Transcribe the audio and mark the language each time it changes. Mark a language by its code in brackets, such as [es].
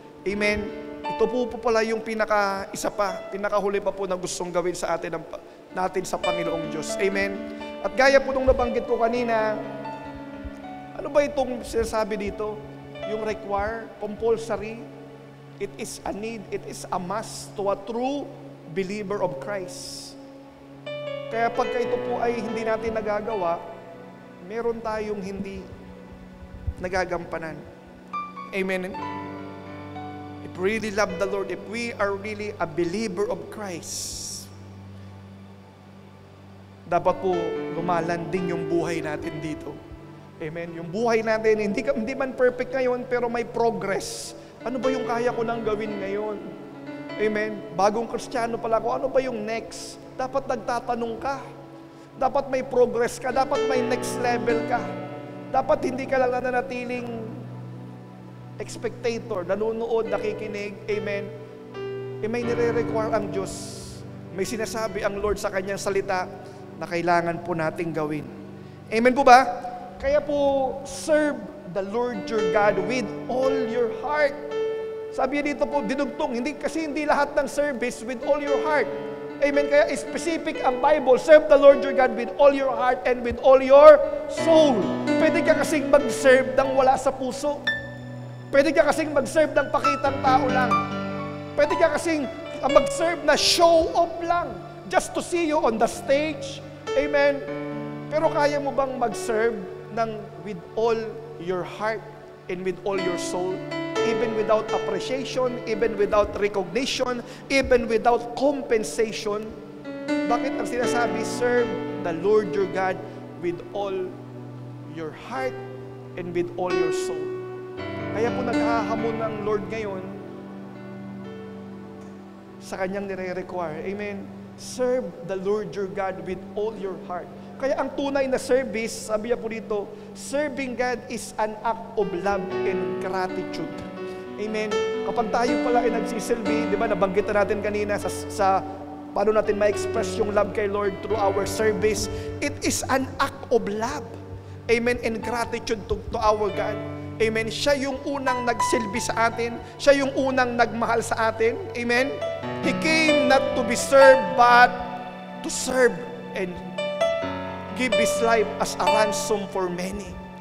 [tl] Amen. Ito po pala yung pinakahuli pa po na gustong gawin sa natin sa Panginoong Diyos. Amen. At gaya po nung nabanggit ko kanina, ano ba itong sinasabi dito? [en] Yung require, compulsory, it is a need, it is a must to a true believer of Christ. [tl] Kaya pagka ito po ay hindi natin nagagawa, meron tayong hindi nagagampanan. [en] Amen. If we really love the Lord, if we are really a believer of Christ, [tl] dapat po lumalanding yung buhay natin dito. [en] Amen. [tl] Yung buhay natin, hindi man perfect ngayon, pero may progress. Ano ba yung kaya ko nang gawin ngayon? Amen. Bagong Kristiyano pala ako, ano ba yung next? Dapat nagtatanong ka. Dapat may progress ka. Dapat may next level ka. Dapat hindi ka lang nananatiling spectator, nanonood, nakikinig. Amen. May nire-require ang Diyos. May sinasabi ang Lord sa kanyang salita na kailangan po nating gawin. Amen po ba? Kaya po, [en] serve the Lord your God with all your heart. [tl] Sabi dito po, dinugtong, hindi lahat ng service [en] with all your heart. [tl] Amen. Kaya specific ang [en] Bible, serve the Lord your God with all your heart and with all your soul. [tl] Pwede ka kasing mag-serve ng wala sa puso. Pwede ka kasing mag-serve ng pakitang tao lang. Pwede ka kasing mag-serve na show off lang, [en] just to see you on the stage. [tl] Amen. Pero kaya mo bang mag-serve ng [en] with all your heart and with all your soul? Even without appreciation, even without recognition, even without compensation. [tl] Bakit ang sinasabi, [en] serve the Lord your God with all your heart and with all your soul? [tl] Kaya po naghahamon ng Lord ngayon sa kanyang nire-require. Amen. [en] Serve the Lord your God with all your heart. [tl] Kaya ang tunay na service, sabi niya po dito, [en] serving God is an act of love and gratitude. Amen. [tl] Kapag tayo pala ay nagsisilbi, di ba, nabanggit na natin kanina sa paano natin ma-express yung love kay Lord [en] through our service. It is an act of love. Amen. And gratitude to our God. Amen. [tl] Siya yung unang nagsilbi sa atin. Siya yung unang nagmahal sa atin. Amen. [en] He came not to be served, but to serve and give His life as a ransom for many.